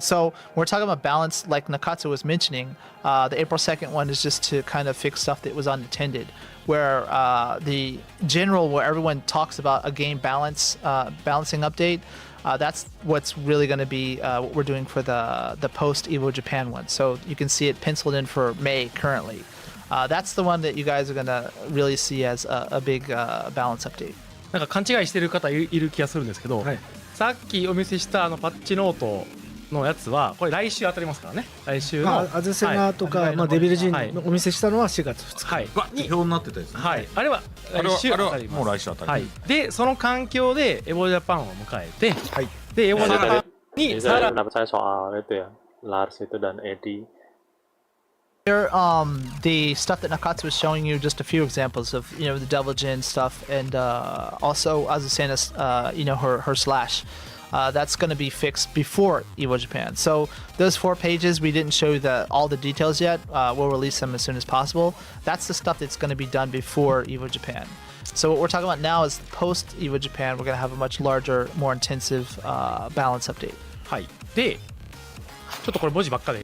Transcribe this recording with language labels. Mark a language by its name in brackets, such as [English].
[English] So we're talking about balance like Nakatsu was mentioning. The April 2nd one is just to kind of fix stuff that was unattended, where the general where everyone talks about a game balancing update, that's what's really going to be what we're doing for the post EVO Japan one. So you can see it penciled in for May currently. That's the one that you guys are going to really see as a big balance update. [Japanese] なんか勘違いしてる方いる気がするんですけど、さっきお見せしたパッチノートのやつはこれ来週当たりますからね。来週の、アゼセガとか、はいデビルジンはいのお見せしたのは4月2日、はいわ表になってたやつね。はい、あれは来週当たります。もう来週当たり。はい、でその環境でエボジャパンを迎えて、はい、でエボジャパン [Indonesian] Ini [Japanese] にさら [Indonesian] pendapat saya soal itu ya, Lars itu dan Eddy. [English] Here, the stuff that Nakatsu was showing you, just a few examples of, the Devil Jin stuff, and also Azusena's, her slash. That's going to be fixed before Evo Japan. So those 4 pages, we didn't show you all the details yet. We'll release them as soon as possible. That's the stuff that's going to be done before Evo Japan. So what we're talking about now is post Evo Japan. We're going to have a much larger, more intensive balance update. [Japanese] はい、でちょっとこれ文字ばっかで